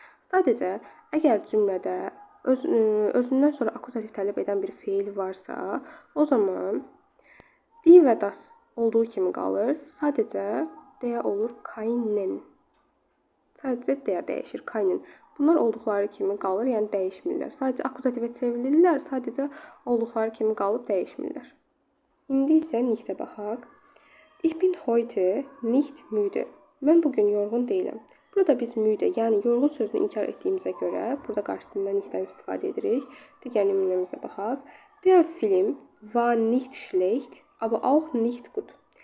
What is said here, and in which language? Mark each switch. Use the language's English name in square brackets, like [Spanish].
[Azerbaijani] Sadəcə, əgər cümlədə özündən sonra akuzativ tələb edən bir feil varsa, o zaman die və das olduğu kimi qalır. Sadəcə der olur kainen. Sadəcə der dəyişir, kainen. Bunlar olduqları kimi qalır, yəni dəyişmirlər. Sadəcə akuzativə çevrilirlər, sadəcə olduqları kimi qalıb dəyişmirlər. İndi isə nichtə baxaq. [German] Ich bin heute nicht müde. [Azerbaijani] Mən bugün yorğun deyiləm. Burada biz müde, yəni yorğun sözünü inkar etdiyimizə görə burada qarşısında nichtdən istifadə edirik. Digər nümunəmizə baxaq. [German] Der Film war nicht schlecht, aber auch nicht gut.